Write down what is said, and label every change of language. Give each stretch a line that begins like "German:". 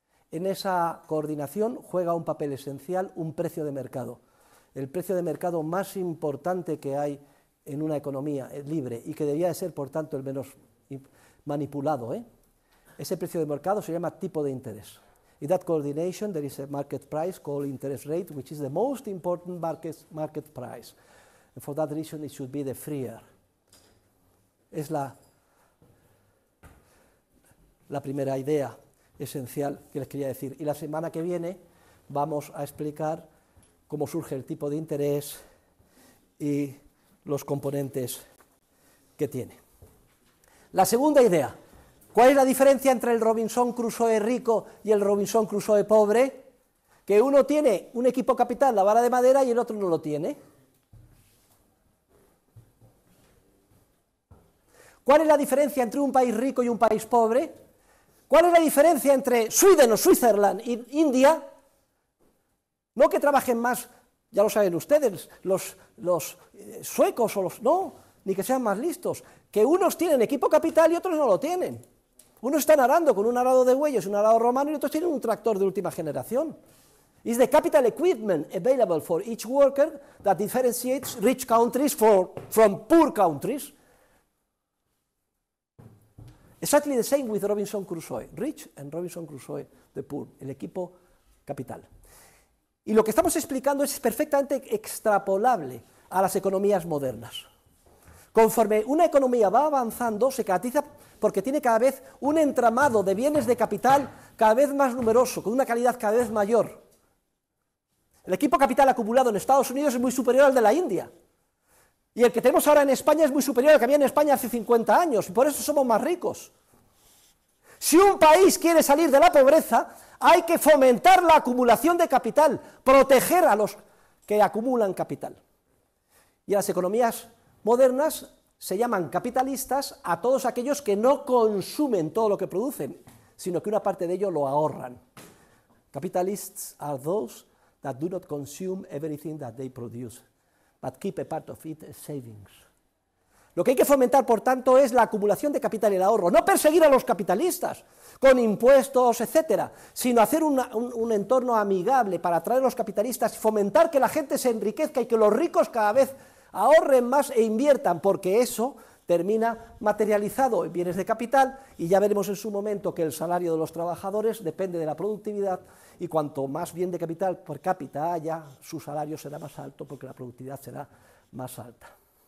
Spanish: En esa coordinación juega un papel esencial un precio de mercado, el precio de mercado más importante que hay en una economía libre y que debía de ser, por tanto, el menos manipulado. Ese precio de mercado se llama tipo de interés.
English: In that coordination there is a market price called interest rate, which is the most important market price. And for that reason it should be the freer.
Spanish: Es la primera idea esencial que les quería decir. Y la semana que viene vamos a explicar cómo surge el tipo de interés y los componentes que tiene. La segunda idea, ¿cuál es la diferencia entre el Robinson Crusoe rico y el Robinson Crusoe pobre? Que uno tiene un equipo capital, la vara de madera, y el otro no lo tiene. ¿Cuál es la diferencia entre un país rico y un país pobre? ¿Cuál es la diferencia entre Sweden o Switzerland y India? No que trabajen más, ya lo saben ustedes, los suecos o los... No, ni que sean más listos. Que unos tienen equipo capital y otros no lo tienen. Unos están arando con un arado de bueyes, un arado romano, y otros tienen un tractor de última generación.
English: Is the capital equipment available for each worker that differentiates rich countries from poor countries? Exactly the same with Robinson Crusoe, rich and Robinson Crusoe, the poor,
Spanish: el equipo capital. Y lo que estamos explicando es perfectamente extrapolable a las economías modernas. Conforme una economía va avanzando, se caracteriza porque tiene cada vez un entramado de bienes de capital cada vez más numeroso, con una calidad cada vez mayor. El equipo capital acumulado en Estados Unidos es muy superior al de la India. Y el que tenemos ahora en España es muy superior al que había en España hace 50 años, y por eso somos más ricos. Si un país quiere salir de la pobreza, hay que fomentar la acumulación de capital, proteger a los que acumulan capital. Y las economías modernas se llaman capitalistas a todos aquellos que no consumen todo lo que producen, sino que una parte de ello lo ahorran.
English: Capitalists are those that do not consume everything that they produce, but keep a part of it as savings.
Spanish: Lo que hay que fomentar, por tanto, es la acumulación de capital y el ahorro, no perseguir a los capitalistas con impuestos, etcétera, sino hacer un entorno amigable para atraer a los capitalistas y fomentar que la gente se enriquezca y que los ricos cada vez ahorren más e inviertan, porque eso termina materializado en bienes de capital, y ya veremos en su momento que el salario de los trabajadores depende de la productividad, y cuanto más bien de capital per cápita haya, su salario será más alto porque la productividad será más alta.